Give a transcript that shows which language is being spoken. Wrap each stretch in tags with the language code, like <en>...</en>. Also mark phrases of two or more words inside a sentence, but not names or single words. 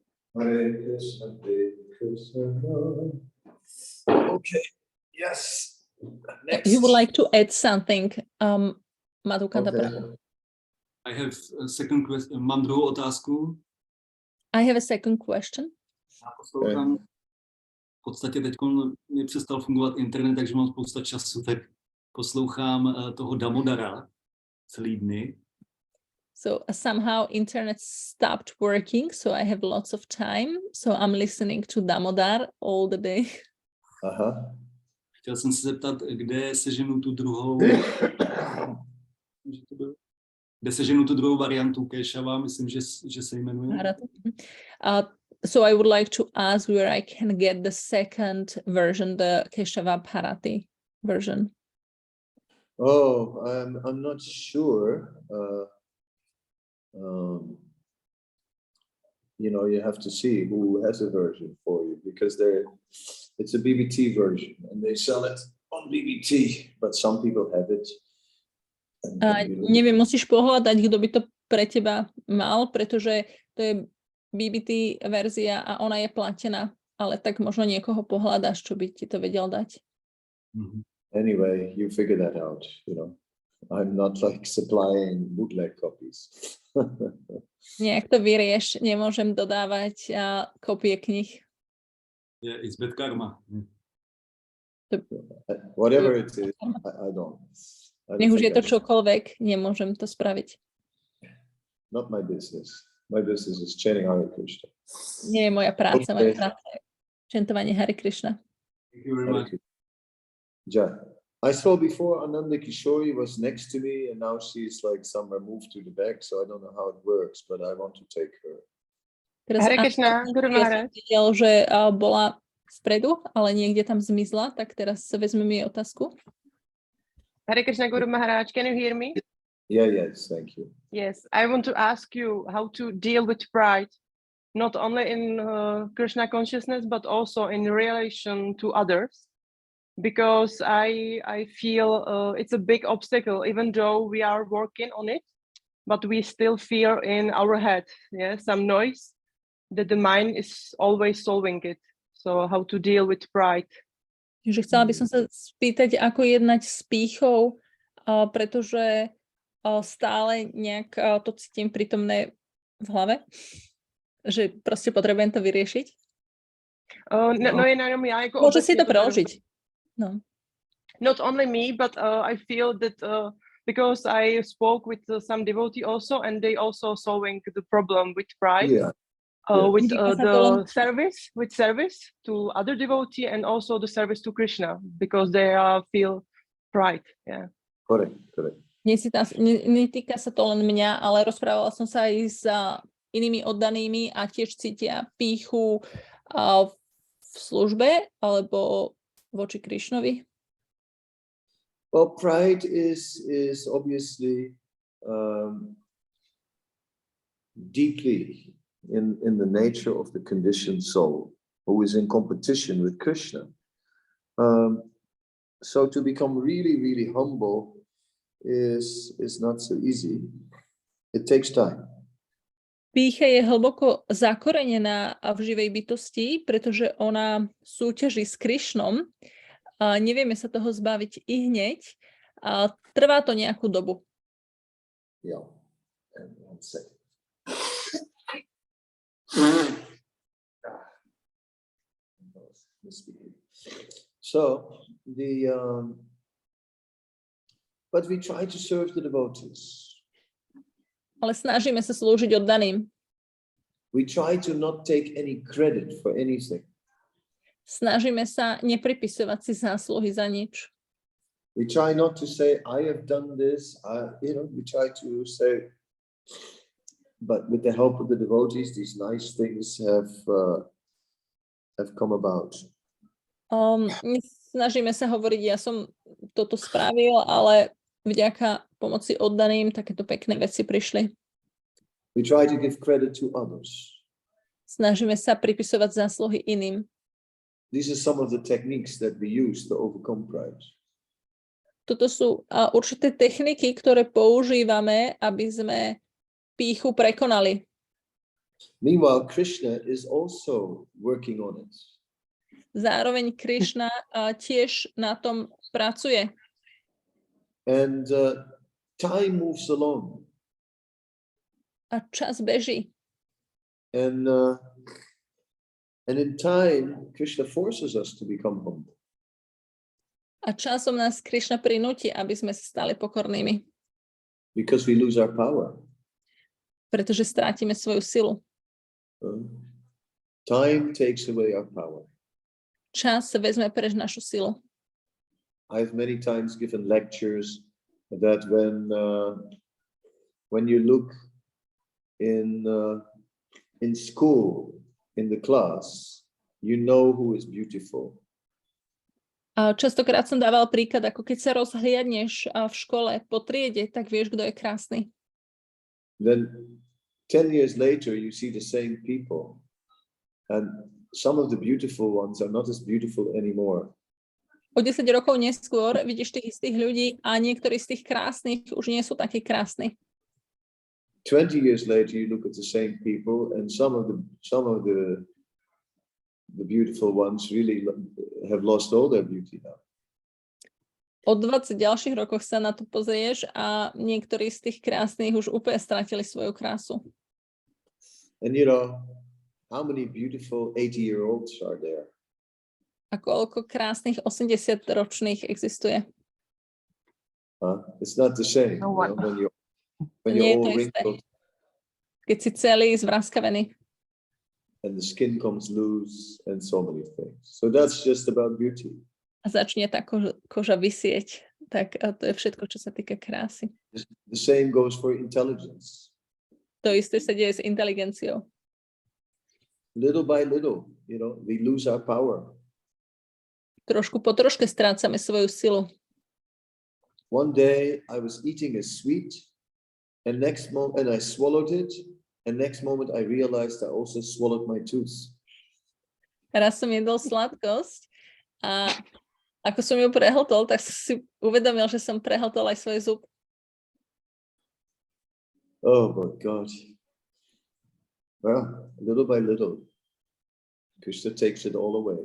<en>Hare Krishna, Hare Krishna. Okay, yes. Next. You would like to add something, Madhukanta Okay. Prabhu? I have a second question.</en> <cs>Mám druhou otázku.</cs> <en>I have a second question.</en> <cs>Já poslouchám. V podstatě teď mi přestal fungovat internet, takže mám spousta času, tak poslouchám toho Damodara celý dny.</cs> <en>So somehow internet stopped working, so I have lots of time. So I'm listening to Damodar all the day. Aha.</en> <cs>Chtěl jsem se zeptat, kde seženu tu druhou... Kde seženu tu druhou variantu Kešava, myslím, že se jmenuje.</cs> <en>So I would like to ask where I can get the second version, the Keshava Bharati version. Oh, I'm not sure. You have to see who has a version for you, because it's a BBT version and they sell it on BBT, but some people have it.</en> <sk>Neviem, musíš pohľadať, kto by to pre teba mal, pretože to je BBT verzia a ona je platená, ale tak možno niekoho pohľadaš, čo by ti to vedel dať.</sk> <en>Anyway, you figure that out, I'm not like supplying bootleg copies.</en> <sk>Nejak to vyrieš, nemôžem dodávať kopie knih.</sk> <en>Yeah, it's bad karma. Whatever it is, I don't.</en> <sk>Nech už je to čokoľvek, nemôžem to spraviť.</sk> <en>Not my business. My business is chanting Hare Krishna.</en> <sk>Nie je moja práca, moja práca je čentovanie Hare Krishna.</sk> <en>Thank you very much. Ja. I saw before Ananda Kishori was next to me and now she's like somewhere moved to the back, so I don't know how it works, but I want to take her. Hare Krishna, Guru Maharaj.</en> <sk>Videl, že bola spredu, ale niekde tam zmizla, tak teraz vezmeme jej otázku.</sk> <en>Hare Krishna, Guru Maharaj, can you hear me? Yes, thank you. Yes, I want to ask you how to deal with pride, not only in Krishna consciousness, but also in relation to others. Because I feel it's a big obstacle, even though we are working on it, but we still feel in our head, some noise that the mind is always solving it. So how to deal with pride?</en> <sk>Takže chcela by som sa spýtať, ako jednať s pýchou, pretože stále nejak to cítim prítomné v hlave, že proste potrebujem to vyriešiť. Môže si to preložiť. No.</sk> <en>Not only me, but I feel that because I spoke with some devotee also, and they also solving the problem with pride. Yeah. With the service to other devotee and also the service to Krishna, because they feel pride. Yeah. Correct.</en> <sk>Netýka sa to len mňa, ale rozprávala som sa aj s inými oddanými a tiež cítia pýchu v službe alebo voči Krishnovi.</sk> <en>Well, pride is obviously deeply in the nature of the conditioned soul who is in competition with Krishna. So to become really, really humble is not so easy. It takes time.</en> <sk>Pýcha je hlboko zakorenená v živej bytosti, pretože ona súťaží s Krishnom. Nevieme sa toho zbaviť i hneď. Trvá to nejakú dobu.</sk> <en>Yeah. And 1 second. So but we try to serve the devotees.</en> <sk>Ale snažíme sa slúžiť oddaným.</sk> <en>We try to not take any credit for anything.</en> <sk>Snažíme sa nepripisovať si zásluhy za nič.</sk> <en>We try not to say, I have done this. We try to say, but with the help of the devotees, these nice things have come about.</en> <sk>Snažíme sa hovoriť, ja som toto spravil, ale vďaka pomoci oddaným takéto pekné veci prišli.</sk> <en>We try to give credit to others.</en> <sk>Snažíme sa pripisovať zásluhy iným.</sk> <en>These are some of the techniques that we use to overcome pride.</en> <sk>Toto sú určité techniky, ktoré používame, aby sme pýchu prekonali.</sk> <en>Meanwhile, Krishna is also working on it.</en> <sk>Zároveň Krišna tiež na tom pracuje.</sk> <en>And time moves along.</en> <sk>A čas beží.</sk> <en>And in time, Krishna forces us to become humble.</en> <sk>A časom nás Krišna prinúti, aby sme sa stali pokornými.</sk> <en>Because we lose our power.</en> <sk>Pretože strátime svoju silu.</sk> <en>Time takes away our power.</en> <sk>Čas vezme preč našu silu.</sk> <en>I've many times given lectures that when you look in school, in the class, you know who is beautiful.</en> <sk>A častokrát som dával príklad, ako keď sa rozhliadneš v škole po triede, tak vieš, kto je krásny.</sk> <en>Then 10 years later, you see the same people, and some of the beautiful ones are not as beautiful anymore.</en> <sk>O 10 rokov neskôr vidíš tých istých ľudí a niektorí z tých krásnych už nie sú takí krásni.</sk> <en>20 years later, you look at the same people, and some of the beautiful ones really have lost all their beauty now.</en> <sk>O 20 ďalších rokoch sa na to pozrieš a niektorí z tých krásnych už úplne stratili svoju krásu.</sk> <en>And you know, how many beautiful 80-year-olds are there?</en> <sk>A koľko krásnych 80-ročných existuje?</sk> <en>It's not the same. No one. When</en> <sk>Nie je</sk> <en>you're</en> <sk>to</sk> <en>all</en> <sk>isté.</sk> <en>wrinkled</en> <sk>Keď si celý zvraskavený.</sk> <en>and the skin comes loose and so many things. So that's just about beauty.</en> <sk>A začne tá koža visieť. Tak to je všetko, čo sa týka krásy.</sk> <en>The same goes for intelligence.</en> <sk>To isté sa deje s inteligenciou.</sk> <en>Little by little, you know, we lose our power.</en> <sk>Trošku po troške strácame svoju silu.</sk> <en>One day I was eating a sweet, and next moment I swallowed it, and next moment I realized I also swallowed my tooth.</en> <sk>Raz som jedol sladkosť a ako som ju prehltol, tak som si uvedomil, že som prehltol aj svoj zub.</sk> <en>Oh my God. Well, little by little, Krishna takes it all away.</en>